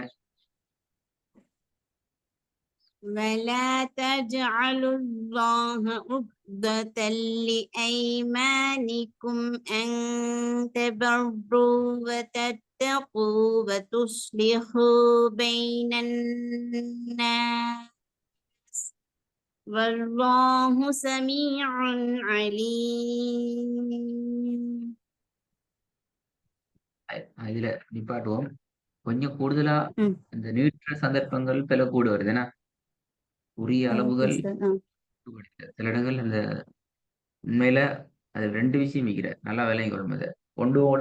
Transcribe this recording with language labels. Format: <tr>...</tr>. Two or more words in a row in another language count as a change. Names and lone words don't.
<ar>ولا تجعلوا الله عرضة لأيمانكم أن تبروا وتتقوا وتصلحوا بين الناس والله سميع عليم.</ar> <ta>இதுல நிப்பாட்டுவோம். கொஞ்சம் கூடுதலா ம். இந்த நீட்ட சந்தர்ப்பங்கள் பல கூட வருது ஏன்னா உரிய ஓகே அளவுகள் சார். சில இடங்கள் அந்த உண்மையில அது ரெண்டு விஷயம் இருக்கிற நல்லா விளங்கி கொள்ளும் அதை ஒன்றோட</ta>